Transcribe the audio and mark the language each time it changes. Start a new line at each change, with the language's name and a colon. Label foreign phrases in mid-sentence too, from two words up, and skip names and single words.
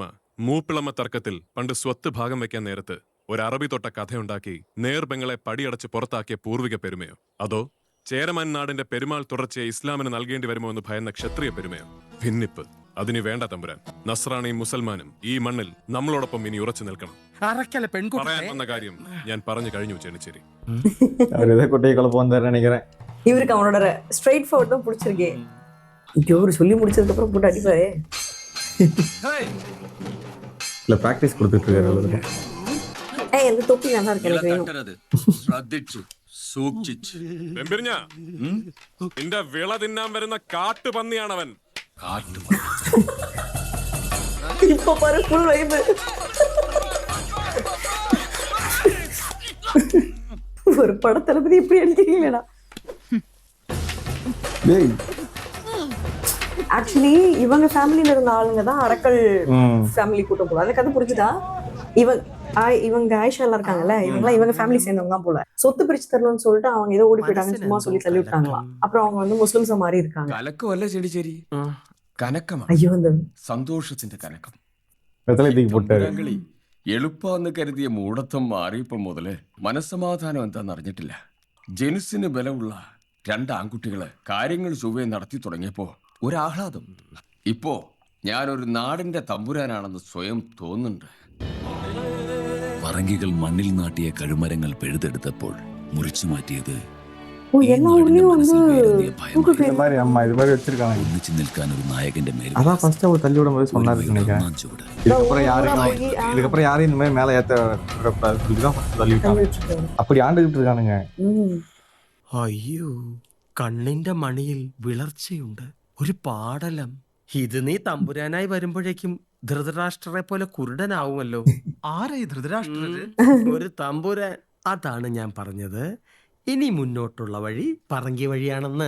Malayalam: മൂപ്പിളമ്മ തർക്കത്തിൽ പണ്ട് സ്വത്ത് ഭാഗം വെക്കാൻ നേരത്ത് ഒരു അറബി തൊട്ട കഥയുണ്ടാക്കി നേർബെങ്ങളെ പടിയടച്ച് പുറത്താക്കിയ പൂർവിക പെരുമയോ? അതോ ചേരമാൻ നാടിന്റെ പെരുമാൾ തുടർച്ചയെ ഇസ്ലാമിന് നൽകേണ്ടി വരുമോ എന്ന് ഭയന്ന ക്ഷത്രിയ പെരുമയോ? ഭിന്നിപ്പ് അതിന് വേണ്ട തമ്പുരാൻ. നസ്രാണിയും മുസൽമാനും ഈ മണ്ണിൽ നമ്മളോടൊപ്പം ഇനി ഉറച്ചു നിൽക്കണം. പറയാൻ വന്ന കാര്യം ഞാൻ പറഞ്ഞു കഴിഞ്ഞു. ചേണിച്ചേരി
Tamil: இவருக்கு அவனோட
English: straight forward
Tamil: தான் பிடிச்சிருக்கே. இங்க ஒரு சொல்லி முடிச்சதுக்கு அப்புறம் போட்டு அடிப்பாரு. இல்ல பிராக்டீஸ் கொடுத்துட்டு இருக்காரு. ஏய், அந்த தொப்பி நல்லா இருக்கு எனக்கு வேணும்.
Malayalam: ശ്രദ്ധിച്ചു സൂക്ഷിച്ചു. നിന്റെ വിള തിന്നാൻ വരുന്ന കാട്ടുപന്നിയാണവൻ.
Tamil: இப்போ பாரு
English: full vibe.
Tamil: ஒரு படத்துல பத்தி இப்படி அடிக்கிறீங்களா? ஆக்சுவலி இவங்க ஃபேமிலில இருந்த ஆளுங்க தான் அரக்கல் ஃபேமிலி கூட்டம் போல. அந்த கதை புரிஞ்சுதா? இவங்க ஆயிஷா எல்லாம் இருக்காங்கல்ல, இவங்க ஃபேமிலி சேர்ந்தவங்க தான் போல. சொத்து பிரிச்சு தரணும்னு சொல்லிட்டு அவங்க ஏதோ ஓடி போயிட்டாங்கன்னு சும்மா சொல்லி தள்ளி விட்டாங்களாம். அப்புறம் அவங்க வந்து முஸ்லிம்ஸா மாறி இருக்காங்க.
Malayalam: കലക്കമല്ല ചെടിച്ചേരി, കനക്കമാണ്.
Tamil: ஐயோ, அந்த
Malayalam: സന്തോഷത്തിന്റെ കനക്കം. പോട്ടെ. എളുപ്പാന്ന് കരുതിയ മൂടത്വം മാറിയപ്പോ മുതല് മനസ്സമാധാനം എന്താന്ന് അറിഞ്ഞിട്ടില്ല. ജനുസിന് ബലമുള്ള 2 ആൺകുട്ടികള് കാര്യങ്ങൾ ചൊവ്വേ നടത്തി തുടങ്ങിയപ്പോ ഒരാഹ്ലാദം. ഇപ്പോ ഞാനൊരു നാടിന്റെ തമ്പുരാനാണെന്ന് സ്വയം തോന്നുന്നുണ്ട്. പറങ്കികൾ മണ്ണിൽ നാട്ടിയ കഴുമരങ്ങൾ പിഴുതെടുത്തപ്പോൾ മുറിച്ചു മാറ്റിയത്
Tamil: ഓ எல்லா ஊர்லயும் வந்து தூக்கு இந்த மாதிரி அம்மா இது மாதிரி வச்சிருக்காங்க.
Malayalam: ഒന്നിച്ചു നിൽക്കാൻ ഒരു നായകന്റെ മേൽ
Tamil: அதான் ஃபர்ஸ்ட் அவர் தள்ளி விடும் போது சொன்னாருன்னு நினைக்கிறேன்.
Malayalam: ഒന്നാം ചുവട്.
Tamil: இதுக்கப்புறம் யாரையும் இந்த மாதிரி மேலே ஏற்ற விடக்கூடாது சொல்லிதான் first தள்ளி விட்டாங்க. அப்படி ஆண்டுகிட்டு இருக்கானுங்க.
Malayalam: അയ്യോ കണ്ണിന്റെ മണിയിൽ വിളർച്ചയുണ്ട്, ഒരു പാടലം. ഇത് നീ തമ്പുരാനായി വരുമ്പോഴേക്കും ധൃതരാഷ്ട്രരെ പോലെ കുരുടനാവുമല്ലോ. ആരായി ധൃതരാഷ്ട്രര്? ഒരു തമ്പുരാൻ. അതാണ് ഞാൻ പറഞ്ഞത്. ഇനി മുന്നോട്ടുള്ള വഴി പറങ്കി വഴിയാണെന്ന്.